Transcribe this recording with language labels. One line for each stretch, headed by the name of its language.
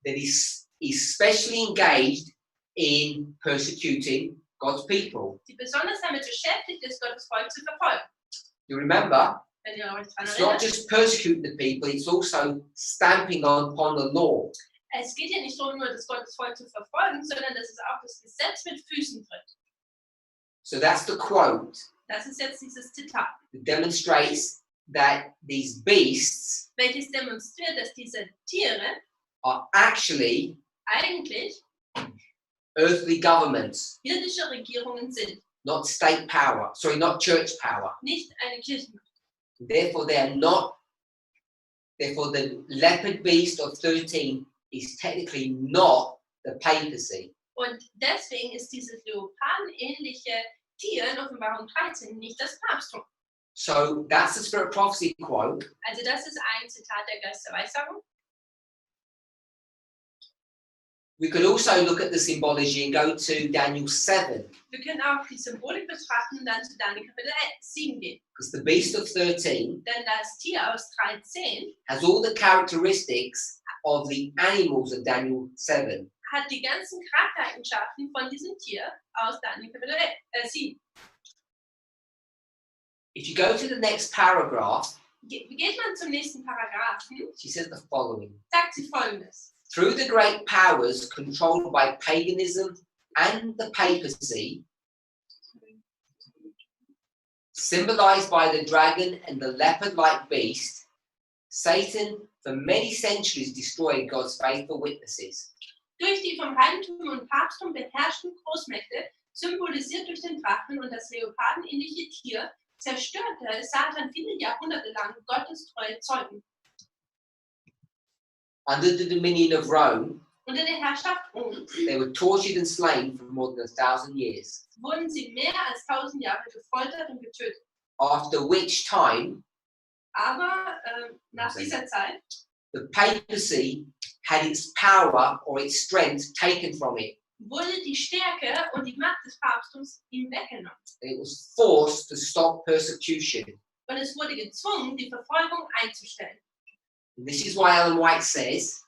English: that is especially engaged in persecuting God's people.
German: die besonders damit beschäftigt ist, Gottes Volk zu verfolgen.
English: You remember,
German: Wenn ihr euch daran
English: it's not
German: erinnert,
English: just persecuting the people, it's also stamping upon the law.
German: es geht ja nicht darum, nur das Gottes Volk zu verfolgen, sondern dass es auch das Gesetz mit Füßen tritt.
English: So that's the quote
German: Das ist jetzt dieses Zitat,
English: that demonstrates that these beasts
German: welches demonstriert, dass diese Tiere
English: are actually
German: eigentlich
English: earthly governments,
German: irdische Regierungen sind,
English: not state power, not church power.
German: nicht eine Kirchenmacht.
English: Therefore, the leopard beast of 13 is technically not the papacy.
German: Und deswegen ist dieses leopardenähnliche Tier in Offenbarung 13 nicht das Papsttum.
English: So that's the Spirit of Prophecy quote.
German: Also das ist ein Zitat der Geist der Weissagung.
English: We could also look at the symbology and go to Daniel 7,
German: Wir können auch die Symbolik betrachten und dann zu Daniel Kapitel 7 gehen.
English: because the beast of 13
German: Denn das Tier aus 13
English: has all the characteristics of the animals of Daniel 7.
German: hat die ganzen Charaktereigenschaften von diesem Tier aus Daniel Kapitel 7.
English: If you go to the next paragraph,
German: Geht man zum nächsten Paragraphen,
English: she says the following.
German: sagt sie Folgendes.
English: Through the great powers controlled by paganism and the papacy, symbolized by the dragon and the leopard-like beast, Satan for many centuries destroyed God's faithful witnesses.
German: Durch die vom Heidentum und Papsttum beherrschten Großmächte, symbolisiert durch den Drachen und das leopardenähnliche Tier, zerstörte Satan viele Jahrhunderte lang Gottes treue Zeugen.
English: Under the dominion of Rome,
German: Unter der Herrschaft Roms
English: they were tortured and slain for more than 1,000 years,
German: wurden sie mehr als 1000 Jahre gefoltert und getötet.
English: after which time
German: Aber nach dieser Zeit
English: the papacy had its power or its strength taken from it.
German: wurde die Stärke und die Macht des Papsttums ihm weggenommen.
English: It was forced to stop persecution.
German: Und es wurde gezwungen, die Verfolgung einzustellen.
English: And this is why Ellen White says